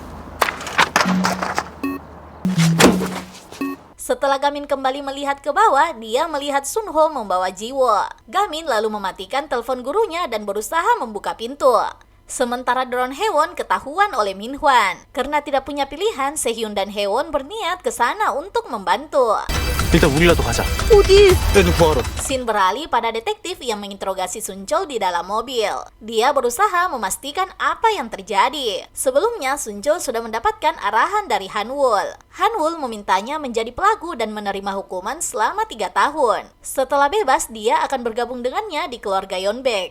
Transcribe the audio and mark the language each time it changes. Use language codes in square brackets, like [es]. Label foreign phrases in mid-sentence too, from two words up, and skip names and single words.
[id] Setelah Gamin kembali melihat ke bawah, dia melihat Sunho membawa Jiwo. Gamin lalu mematikan telepon gurunya dan berusaha membuka pintu. Sementara drone Haewon ketahuan oleh Min Hwan. Karena tidak punya pilihan, Sehyun dan Haewon berniat ke sana untuk membantu. [ko] 일단 우리라도 가자. 어디? 애는 구하러. [id] Scene beralih pada detektif yang menginterogasi Sunchol di dalam mobil. Dia berusaha memastikan apa yang terjadi. Sebelumnya, Sunchol sudah mendapatkan arahan dari Hanwul. Hanwul memintanya menjadi pelaku dan menerima hukuman selama 3 tahun. Setelah bebas, dia akan bergabung dengannya di keluarga Yeonbaek.